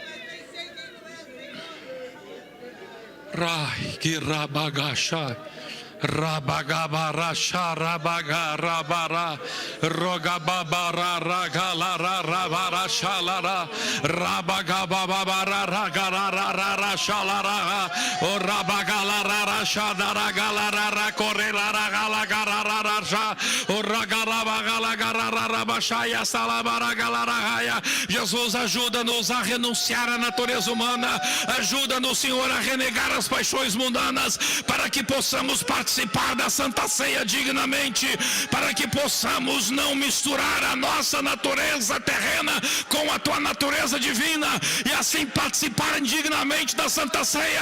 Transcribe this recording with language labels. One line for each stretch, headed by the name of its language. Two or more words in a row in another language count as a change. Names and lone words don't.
Portuguese: Rai que rabagasha, Rabagabara Sharabagara Rogababara Ragalara Rabara Shalara Rabagababara Ragara Shalara O Rabagalara Shadara Galara Correlara Galagara O Ragarabagala Rabashaya Salabara Galaraya. Jesus, ajuda-nos a renunciar à natureza humana, ajuda-nos, Senhor, a renegar as paixões mundanas, para que possamos participar da Santa Ceia dignamente, para que possamos não misturar a nossa natureza terrena com a tua natureza divina, e assim participar dignamente da Santa Ceia.